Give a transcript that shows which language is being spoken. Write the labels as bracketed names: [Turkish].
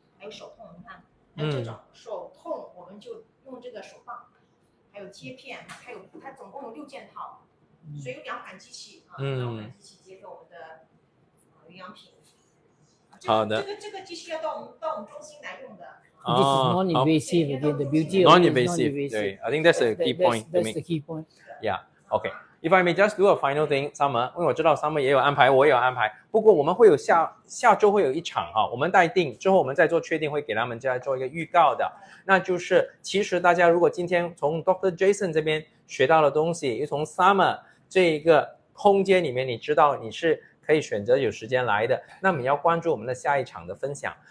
[Chinese] 还有手痛，你看，还有这种手痛，我们就用这个手棒，还有贴片，它总共有6件套。所以有2款机器2款机器结合我们的营养品。好的。这个机器要到我们中心来用的。 [English] This is non-invasive again. The beauty of it is non-invasive. I think that's a key point. That's the key point. Yeah. Okay. If I may just do a final thing, [Chinese] Summer， 因为我知道 Summer 也有安排，我也有安排。不过我们会有下周会有一场我们待定之后，我们再做确定，会给他们再做一个预告的。那就是其实大家如果今天从 Dr. Jason 这边学到的东西，又从 Summer 这一个空间里面，你知道你是可以选择有时间来的，那么你要关注我们的下一场的分享。